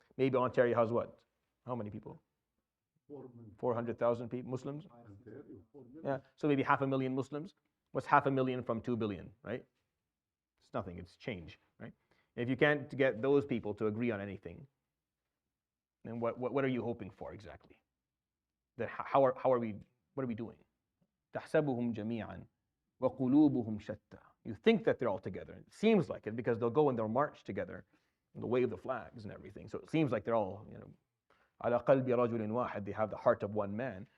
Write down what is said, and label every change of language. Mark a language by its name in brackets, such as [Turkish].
[English] Maybe Ontario has what? How many people? 400,000 people, Muslims? Yeah, so maybe 500,000 Muslims. What's 500,000 from 2 billion, right? It's nothing, it's change, right? If you can't get those people to agree on anything, then what are you hoping for exactly? That what are we doing? [Arabic] تحسبهم جميعا وقلوبهم شتى. [English] You think that they're all together. It seems like it because they'll go and they'll march together, and they'll wave the flags and everything. So it seems like they're all, [Arabic] على قلب رجل واحد. [English] They have the heart of one man.